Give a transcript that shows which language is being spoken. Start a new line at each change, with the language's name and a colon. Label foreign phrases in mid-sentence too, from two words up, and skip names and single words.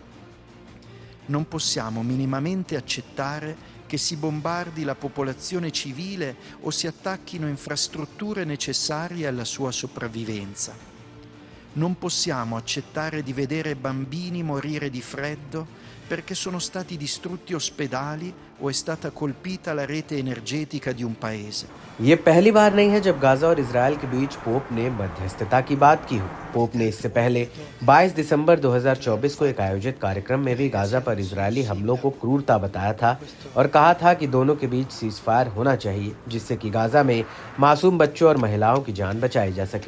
Italian: Non possiamo minimamente accettare che si bombardi la popolazione civile o si attacchino infrastrutture necessarie alla sua sopravvivenza. Non possiamo accettare di vedere bambini morire di freddo perché sono stati distrutti ospedali o è stata colpita la rete energetica di un paese.
Hindi: ये पहली बार नहीं है जब गाजा और इजरायल के बीच पोप ने मध्यस्थता की बात की हो। पोप ने इससे पहले 22 दिसंबर 2024 को एक आयोजित कार्यक्रम में भी गाजा पर इजरायली हमलों को क्रूरता बताया था और कहा था कि दोनों के बीच सीज फायर होना चाहिए, जिससे कि गाजा में मासूम बच्चों और महिलाओं की जान बचाई जा सके।